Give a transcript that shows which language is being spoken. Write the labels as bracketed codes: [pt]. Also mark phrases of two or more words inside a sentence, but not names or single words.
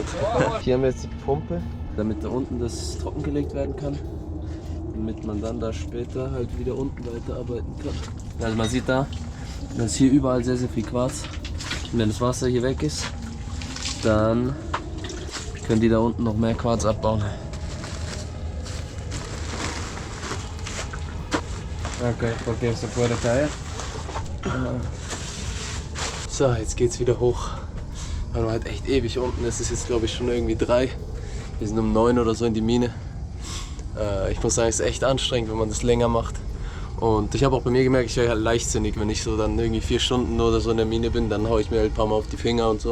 [de] Hier haben wir jetzt die Pumpe, damit da unten das trockengelegt werden kann. Damit man dann da später halt wieder unten weiterarbeiten kann. Also man sieht da, da ist hier überall sehr, sehr viel Quarz. Und wenn das Wasser hier weg ist, dann können die da unten noch mehr Quarz abbauen. [es] Okay, porque se puede caer. [de] So, jetzt geht's wieder hoch. Weil man halt echt ewig unten ist. Es ist jetzt glaube ich schon irgendwie 3. Wir sind um 9 oder so in die Mine. Ich muss sagen, es ist echt anstrengend, wenn man das länger macht. Und ich habe auch bei mir gemerkt, ich wäre halt leichtsinnig, wenn ich so dann irgendwie 4 Stunden oder so in der Mine bin, dann haue ich mir halt ein paar Mal auf die Finger und so.